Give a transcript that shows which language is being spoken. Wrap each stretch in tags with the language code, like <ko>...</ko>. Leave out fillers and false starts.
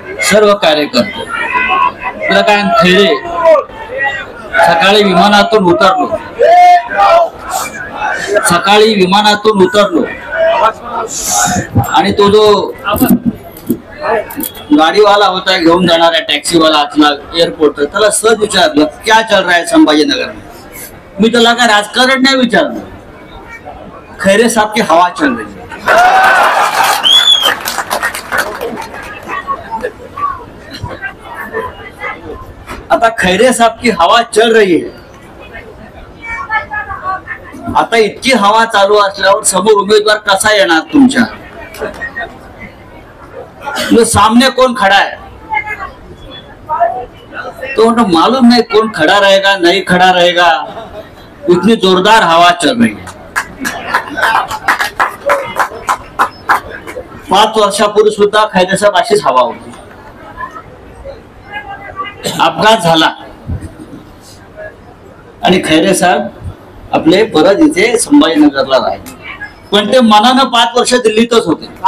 <mr>सर्व कार्यकर्ते तुला काय खेळे सकाळी विमानातून उतरलो आणि तो जो गाडीवाला होता घेऊन जाणारा टॅक्सीवाला आतला एअरपोर्ट त्याला सहज विचारलं</mr> <hi>क्या चल रहा है संभाजीनगर में.</hi> <mr>मी त्याला काय राजकारण नाही विचारलं,</mr> <hi>खैरे साहब की हवा चल रही है.</hi> <mr>आता</mr> <hi>खैरे साहब की हवा चल रही है.</hi> <mr>आता इतकी हवा चालू असल्यावर समोर उमेदवार कसा येणार तुमच्या?</mr> <hi>सामने कौन खड़ा है तो मालूम नहीं कौन खड़ा रहेगा नहीं खड़ा रहेगा. इतनी जोरदार हवा चल रही है.</hi> <mr>5 वर्षापूर्वी सुद्धा खैरे साहेब अशीच हवा होती. अपघात झाला आणि खैरे साहेब आपले परत इथे संभाजीनगरला राहिले, पण ते मनानं 5 वर्ष दिल्लीतच होते.</mr>